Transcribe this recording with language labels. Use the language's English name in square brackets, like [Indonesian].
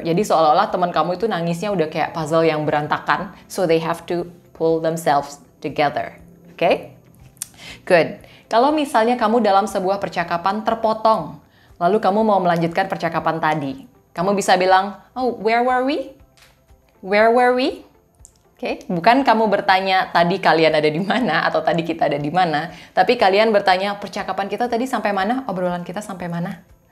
[Indonesian] Jadi seolah-olah teman kamu itu nangisnya udah kayak puzzle yang berantakan. [English] So they have to pull themselves together. [Indonesian] Oke? Good. Kalau misalnya kamu dalam sebuah percakapan terpotong, lalu kamu mau melanjutkan percakapan tadi, kamu bisa bilang, [English] "Oh, where were we? Where were we?" [Indonesian] Oke, bukan kamu bertanya tadi kalian ada di mana atau tadi kita ada di mana, tapi kalian bertanya percakapan kita tadi sampai mana, obrolan kita sampai mana.